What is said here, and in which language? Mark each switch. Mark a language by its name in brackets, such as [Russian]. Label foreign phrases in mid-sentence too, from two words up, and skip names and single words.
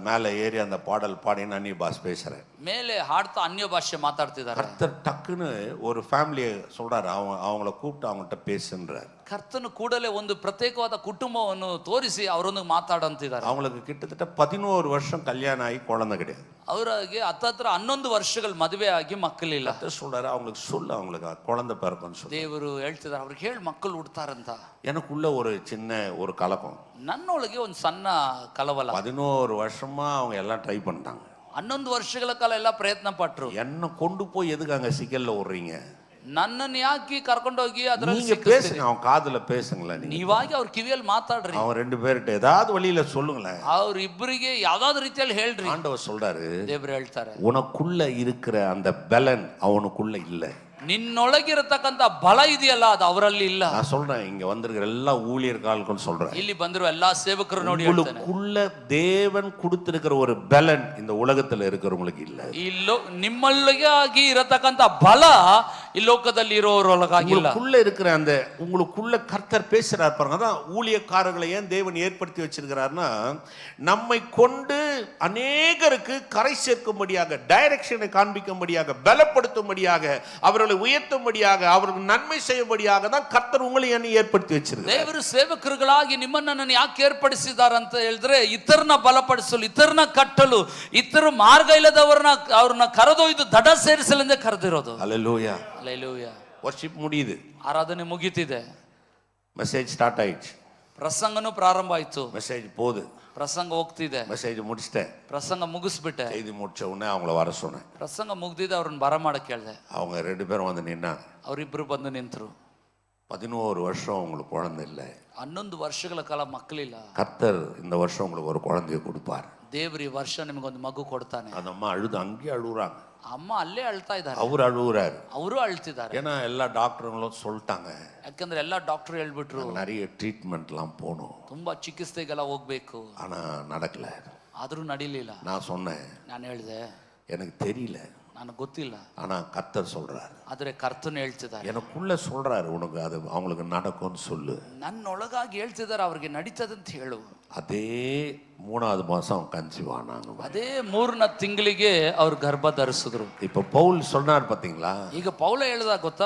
[Tamil] மேல ஏறி அந்த பாடல் பாடின்னு அந்நிய பாஷை பேசுறேன். [Kannada] ಮೇಲೆ ಹಾಡ್ತಾ ಅನ್ಯ ಭಾಷೆ ಮಾತಾಡ್ತಿದ್ದಾರೆ. [Tamil] கர்த்தர் டக்குன்னு ஒரு ஃபேமிலியை சொல்றாரு, அவங்கள கூப்பிட்டு அவங்கள்ட்ட பேசுன்றார். [Kannada] ಕರ್ತನು ಕೂಡಲೇ ಒಂದು ಪ್ರತ್ಯೇಕವಾದ ಕುಟುಂಬವನ್ನು ತೋರಿಸಿ ಅವರೊಂದಿಗೆ ಮಾತಾಡಂತಿದ್ದಾರೆ. [Tamil] அவங்களுக்கு கிட்டத்தட்ட 11 வருஷம் கல்யாணம் ஆகி குழந்தை கிடையாது. [Kannada] ಅವರಿಗೆ ಹತ್ತತ್ರ 11 ವರ್ಷಗಳು ಮದುವೆ ಆಗಿ ಮಕ್ಕಳಿಲ್ಲ. [Tamil] கர்த்தர் சொல்றாரு, அவங்களுக்கு சொல்லு, அவங்களுக்கு குழந்தை பிறக்கும்னு சொல்லு. [Kannada] ದೇವರು ಹೇಳ್ತಿದ್ದಾರೆ, ಅವ್ರಿಗೆ ಹೇಳಿ ಮಕ್ಕಳು ಹುಡ್ತಾರಂತ. [Tamil] எனக்குள்ள ஒரு சின்ன ஒரு கலக்கம். [Kannada] ನನ್ನೊಳಗೆ ಒಂದು ಸಣ್ಣ ಕಳವಳ. [Tamil] 11 வருஷமா அவங்க எல்லாம் ட்ரை பண்ணிட்டாங்க. [Kannada] 11 ವರ್ಷಗಳ ಕಾಲ ಎಲ್ಲ ಪ್ರಯತ್ನ ಪಟ್ರು. [Tamil] என்ன கொண்டு போய் எதுக்கு அங்க சிக்கல்ல விடுறீங்க? [Kannada] ನನ್ನನ್ನು ಯಾಕೆ ಕರ್ಕೊಂಡೋಗಿ ಅದರಲ್ಲಿ [Tamil] நீங்க பேசுங்க, அவன் காதுல பேசுங்களேன். [Kannada] ನೀವಾಗಿ ಅವ್ರ ಕಿವಿಯಲ್ಲಿ ಮಾತಾಡ್ರಿ. [Tamil] அவன் 2 பேர்கிட்ட ஏதாவது வழியில சொல்லுங்களேன். [Kannada] ಅವ್ರ ಇಬ್ಬರಿಗೆ ಯಾವ್ದಾದ್ರು ರೀತಿಯಲ್ಲಿ ಹೇಳ್ರಿ. [Tamil] ஆண்டவர் சொல்றாரு, [Kannada] ದೇವರು ಹೇಳ್ತಾರೆ, [Tamil] உனக்குள்ள இருக்கிற அந்த பலன் அவனுக்குள்ள இல்ல. [Kannada] ನಿನ್ನೊಳಗಿರತಕ್ಕಂತ ಬಲ ಇದೆಯಲ್ಲ, ಅದು ಅವರಲ್ಲಿ ಇಲ್ಲ. [Tamil] நான் சொல்றேன், இங்க வந்திருக்கிற எல்லா ஊழியர்களுக்கும் சொல்றேன், [Kannada] ಇಲ್ಲಿ ಬಂದಿರುವ ಎಲ್ಲಾ ಸೇವಕರು ನೋಡಿ ಹೇಳ್ತಾನೆ, [Tamil] உங்களுக்குள்ள தேவன் கொடுத்திருக்கிற ஒரு பலன் இந்த உலகத்துல இருக்கிறவங்களுக்கு இல்ல. [Kannada] ನಿಮ್ಮೊಳಗಾಗಿ ಇರತಕ್ಕಂತ ಬಲ ಈ ಲೋಕದಲ್ಲಿ ಇರೋರೊಳಗಾಗಿಲ್ಲ. [Tamil] உங்களுக்குள்ள இருக்கிற அந்த உங்களுக்குள்ள கர்த்தர் பேசுறார் பாருங்க. அதான் ஊழியக்காரர்களை ஏன் தேவன் ஏற்படுத்தி வச்சிருக்கிறார்னா, நம்மை கொண்டு அநேகருக்கு கரை சேர்க்கும்படியாக, டைரக்ஷனை காண்பிக்கும்படியாக, பலப்படுத்தும்படியாக, அவர்களை உயர்த்தும்படியாக, அவருக்கு நன்மை செய்யும்படியாக தான் கர்த்தர் உங்களை ஏற்படுத்தி வச்சிருக்கார். [Kannada] ದೇವರು ಸೇವಕರುಗಳಾಗಿ ನಿಮ್ಮನ್ನು ಯಾಕೆ ಏರ್ಪಡಿಸಿದ್ದಾರೆ ಅಂತ ಹೇಳಿದ್ರೆ, ಇತರನ ಬಲಪಡಿಸಲು, ಇತರನ ಕಟ್ಟಲು, ಇತರ ಮಾರ್ಗ ಇಲ್ಲದವರನ್ನ ಅವ್ರನ್ನ ಕರೆದೊಯ್ದು ದಡ ಸೇರಿಸಲೆಂದೇ ಕರೆದಿರೋದು. [Tamil] ஹல்லேலூயா, [Kannada] ಹಲ್ಲೆಲೂಯಾ. [Tamil] வர்ஷிப் முடியுது, [Kannada] ಆರಾಧನೆ ಮುಗಿತಿದೆ, [English] message start [Tamil] ஆயிடுச்சு, [Kannada] ಪ್ರಸಂಗನೂ ಪ್ರಾರಂಭ ಆಯ್ತು, [Tamil] மெசேஜ் போகுது, [Kannada] ಪ್ರಸಂಗ ಹೋಗ್ತಿದೆ, [Tamil] மெசேஜ் முடிச்சிட்டேன், [Kannada] ಪ್ರಸಂಗ ಮುಗಿಸ್ಬಿಟ್ಟೆ. [Tamil] செய்தி முடிச்ச உடனே அவங்கள வர சொன்னேன். [Kannada] ಪ್ರಸಂಗ ಮುಗ್ದಿದೆ, ಅವ್ರನ್ನ ಬರಮಾಡಕ್ಕೆ ಕೇಳಿದೆ. [Tamil] அவங்க 2 பேரும் வந்து நின்னாங்க. [Kannada] ಅವರಿಬ್ರು ಬಂದು ನಿಂತರು. [Tamil] 11 வருஷம் உங்களுக்கு குழந்தை இல்லை. [Kannada] 11 ವರ್ಷಗಳ ಕಾಲ ಮಕ್ಕಳಿಲ್ಲ. [Tamil] கர்த்தர் இந்த வருஷம் உங்களுக்கு ஒரு குழந்தையை கொடுப்பார். [Kannada] ದೇವ್ರು ಈ ವರ್ಷ ನಿಮಗೊಂದು ಮಗು ಕೊಡ್ತಾನೆ. [Tamil] அந்த அம்மா அழுது அங்கேயே அழுகுறாங்க. [Kannada] ಅಮ್ಮ ಅಲ್ಲೇ ಅಳ್ತಾ ಇದ್ದಾರೆ, [Tamil] அவர் அழுகுறாரு. [Kannada] ಅವರು ಅಳ್ತಿದ್ದಾರೆ. [Tamil] ஏன்னா எல்லா டாக்டருங்களும் சொல்லிட்டாங்க, [Kannada] ಯಾಕಂದ್ರೆ ಎಲ್ಲಾ ಡಾಕ್ಟರ್ ಹೇಳ್ಬಿಟ್ರು, [Tamil] நிறைய ட்ரீட்மெண்ட்லாம் போகணும், [Kannada] ತುಂಬಾ ಚಿಕಿತ್ಸೆಗೆಲ್ಲ ಹೋಗ್ಬೇಕು. [Tamil] ஆனா நடக்கல. [Kannada] ಆದ್ರೂ ನಡೀಲಿಲ್ಲ. [Tamil] நான் சொன்னேன், [Kannada] ನಾನು ಹೇಳಿದೆ, [Tamil] எனக்கு தெரியல, [Kannada] ನನಗೆ ಗೊತ್ತಿಲ್ಲ, [Tamil] ஆனா கர்த்தர் சொல்றாரு. [Kannada] ಆದ್ರೆ ಕರ್ತನು ಹೇಳ್ತಿದ್ದಾರೆ, [Tamil] எனக்குள்ள சொல்றாரு, உனக்கு அது அவங்களுக்கு நடக்கும்னு சொல்லு. [Kannada] ನನ್ನೊಳಗಾಗಿ ಹೇಳ್ತಿದ್ದಾರೆ, ಅವ್ರಿಗೆ ನಡೀತದಂತ ಹೇಳು. [Tamil] அதே 3வது மாசம் கன்சீவ் ஆனாங்க. [Kannada] ಅದೇ 3ನೇ ತಿಂಗಳಿಗೆ ಅವ್ರು ಗರ್ಭ ಧರಿಸಿದ್ರು. [Tamil] இப்ப பவுல் சொன்னார் பாத்தீங்களா? [Kannada] ಈಗ ಪೌಲ ಹೇಳ್ದ ಗೊತ್ತಾ,